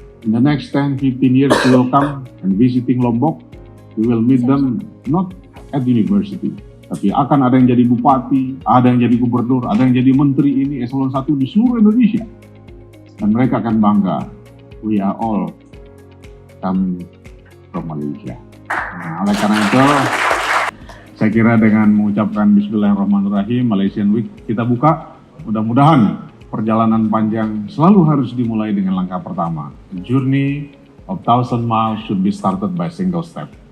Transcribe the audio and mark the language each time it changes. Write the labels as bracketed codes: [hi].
[en] In the next 10-15 years, we will come and visiting Lombok. We will meet them not at university, [id] tapi akan ada yang jadi bupati, ada yang jadi gubernur, ada yang jadi menteri ini eselon 1 di seluruh Indonesia. Dan mereka akan bangga, [en] we are all coming from Malaysia. [id] Nah, oleh karena itu, saya kira dengan mengucapkan Bismillahirrahmanirrahim, Malaysian Week kita buka, mudah-mudahan perjalanan panjang selalu harus dimulai dengan langkah pertama. [en] A journey of 1,000 miles should be started by single step.